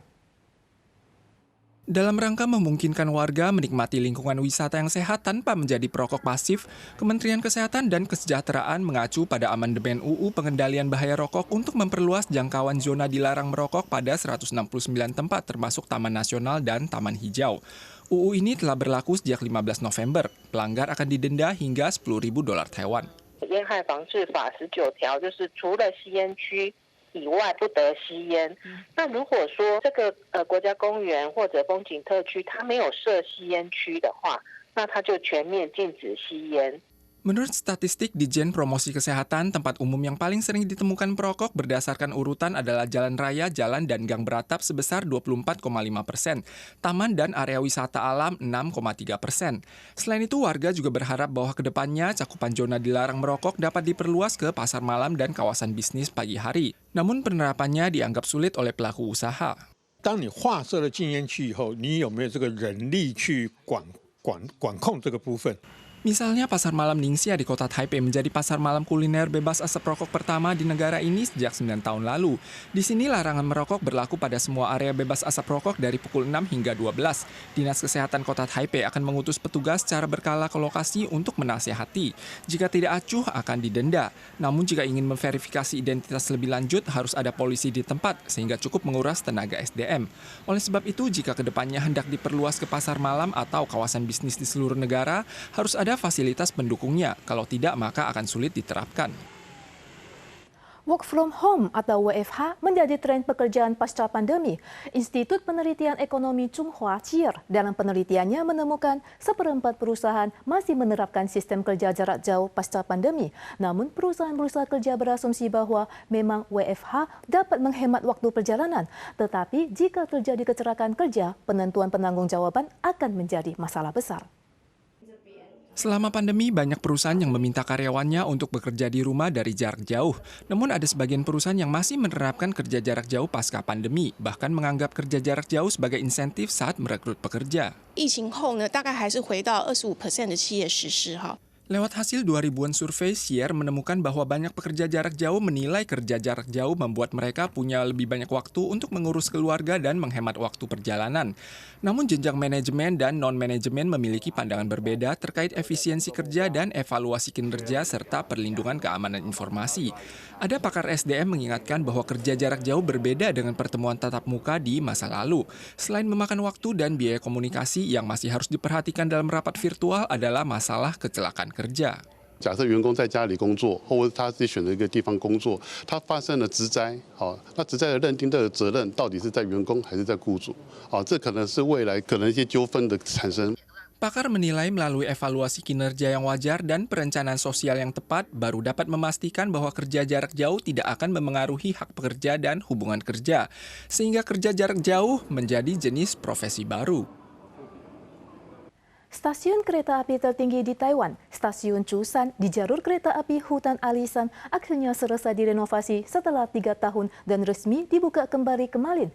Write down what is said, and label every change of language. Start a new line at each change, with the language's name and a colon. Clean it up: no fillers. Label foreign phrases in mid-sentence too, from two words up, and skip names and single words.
Indonesian: Dalam rangka memungkinkan warga menikmati lingkungan wisata yang sehat tanpa menjadi perokok pasif, Kementerian Kesehatan dan Kesejahteraan mengacu pada amandemen UU Pengendalian Bahaya Rokok untuk memperluas jangkauan zona dilarang merokok pada 169 tempat termasuk Taman Nasional dan Taman Hijau. UU ini telah berlaku sejak 15 November. Pelanggar akan didenda hingga $10.000 Taiwan.
Chinese: 烟害防治法19条就是除了吸烟区 以外不得吸烟。那如果说这个国家公园或者风景特区它没有设吸烟区的话，那它就全面禁止吸烟。
Indonesian: Menurut statistik Ditjen Promosi Kesehatan, tempat umum yang paling sering ditemukan perokok berdasarkan urutan adalah jalan raya, jalan, dan gang beratap sebesar 24,5%, taman dan area wisata alam 6,3%. Selain itu, warga juga berharap bahwa kedepannya cakupan zona dilarang merokok dapat diperluas ke pasar malam dan kawasan bisnis pagi hari. Namun penerapannya dianggap sulit oleh pelaku usaha.
Chinese: 当你划设了禁烟区以后，你有没有这个人力去管控这个部分？
Indonesian: Misalnya pasar malam Ningxia di kota Taipei menjadi pasar malam kuliner bebas asap rokok pertama di negara ini sejak 9 tahun lalu. Di sini larangan merokok berlaku pada semua area bebas asap rokok dari pukul 6 hingga 12. Dinas Kesehatan Kota Taipei akan mengutus petugas secara berkala ke lokasi untuk menasihati. Jika tidak acuh akan didenda. Namun jika ingin memverifikasi identitas lebih lanjut harus ada polisi di tempat sehingga cukup menguras tenaga SDM. Oleh sebab itu jika kedepannya hendak diperluas ke pasar malam atau kawasan bisnis di seluruh negara harus ada fasilitas pendukungnya, kalau tidak maka akan sulit diterapkan.
English: Work from home
Indonesian: atau WFH menjadi tren pekerjaan pasca pandemi. Institut Penelitian Ekonomi Tsinghua CIR dalam penelitiannya menemukan 1/4 perusahaan masih menerapkan sistem kerja jarak jauh pasca pandemi. Namun perusahaan-perusahaan kerja berasumsi bahwa memang WFH dapat menghemat waktu perjalanan. Tetapi jika terjadi kecelakaan kerja, penentuan penanggung-jawaban akan menjadi masalah besar. Selama pandemi, banyak perusahaan yang meminta karyawannya untuk bekerja di rumah dari jarak jauh. Namun ada sebagian perusahaan yang masih menerapkan kerja jarak jauh pasca pandemi, bahkan menganggap kerja jarak jauh sebagai insentif saat merekrut pekerja.
Chinese: 疫情后呢，大概还是回到25% 的企业实施哈。
Indonesian: Lewat hasil 2000-an survei, CIR menemukan bahwa banyak pekerja jarak jauh menilai kerja jarak jauh membuat mereka punya lebih banyak waktu untuk mengurus keluarga dan menghemat waktu perjalanan. Namun jenjang manajemen dan non-manajemen memiliki pandangan berbeda terkait efisiensi kerja dan evaluasi kinerja serta perlindungan keamanan informasi. Ada pakar SDM mengingatkan bahwa kerja jarak jauh berbeda dengan pertemuan tatap muka di masa lalu. Selain memakan waktu dan biaya komunikasi yang masih harus diperhatikan dalam rapat virtual adalah masalah kecelakaan kerja.
Chinese: 假设员工在家里工作，或者他自己选择一个地方工作，他发生了职灾，那职灾的认定的责任到底是在员工还是在雇主？这可能是未来可能一些纠纷的产生。
Indonesian: Pakar menilai melalui evaluasi kinerja yang wajar dan perencanaan sosial yang tepat baru dapat memastikan bahwa kerja jarak jauh tidak akan memengaruhi hak pekerja dan hubungan kerja, sehingga kerja jarak jauh menjadi jenis profesi baru. Stasiun kereta api tertinggi di Taiwan, Stasiun Chusan di jalur kereta api Hutan Alisan akhirnya selesai direnovasi setelah 3 tahun dan resmi dibuka kembali kemarin.